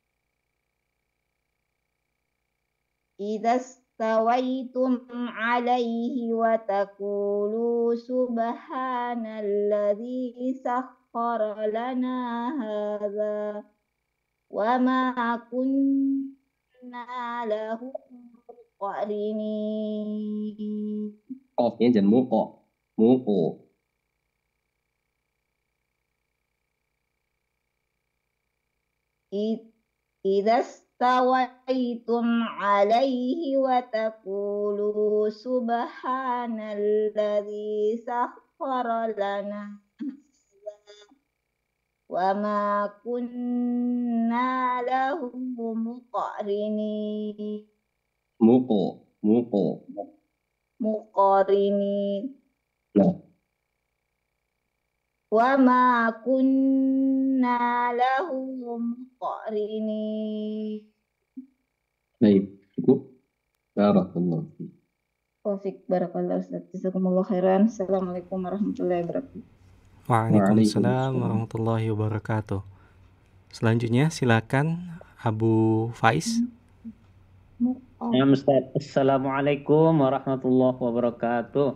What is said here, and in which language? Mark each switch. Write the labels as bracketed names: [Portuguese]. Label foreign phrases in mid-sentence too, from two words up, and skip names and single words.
[Arabic] إذا استويتم عليه وتقولوا سبحان الذي سخر لنا هذا وما كنا له مقرنين. [Indonesian] Qafnya jangan muqa. Muqo. [Arabic] إذا استويتم عليه وتقولوا سبحان الذي سخر لنا وما كنا له مقرنين. مقرنين. [Indonesian] Nah, [Arabic] وما كنا له مقرنين. [Indonesian] baik, cukup. [Arabic] بارك الله فيك. Taufik بارك الله أستاذ. جزاكم الله خيرا. السلام عليكم ورحمة الله وبركاته. وعليكم السلام ورحمة الله وبركاته. [Indonesian] Selanjutnya silakan Abu Faiz. Ya Ustaz. [Arabic] السلام عليكم ورحمة الله وبركاته.